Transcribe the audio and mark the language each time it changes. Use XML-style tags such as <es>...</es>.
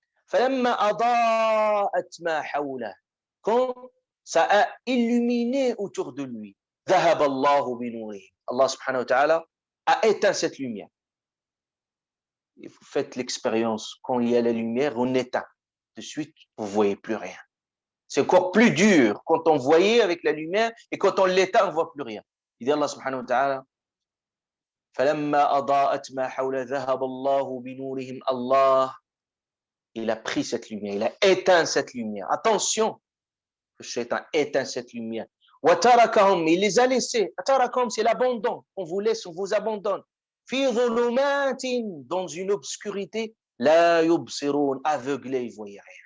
<ar>فلما أضاءت ما حوله,</ar> <fr>quand ça a illuminé autour de lui,</fr> <ar>ذهب الله بنوره.</ar> <fr>Allah subhanahu wa ta'ala a éteint cette lumière. Et vous faites l'expérience, quand il y a la lumière, on éteint. De suite, vous ne voyez plus rien. C'est encore plus dur quand on voyait avec la lumière et quand on l'éteint, on ne voit plus rien. Il dit Allah subhanahu wa ta'ala,</fr> <ar>فَلَمَّا أَضَاءَتْ مَا حَوْلَ ذَهَبَ اللَّهُ بِنُورِهِمْ.</ar> <fr>Allah, il a pris cette lumière, il a éteint cette lumière. Attention, le shaitan éteint cette lumière. وَتَرَكَهُمْ, il les a laissés. وَتَرَكَهُمْ, c'est l'abandon. On vous laisse, on vous abandonne.</fr> <ar>فِي ظُلُمَاتٍ,</ar> <fr>dans une obscurité,</fr> <ar>لَا يُبْصِرُونَ,</ar> <fr>aveuglés, ils ne voyaient rien.</fr>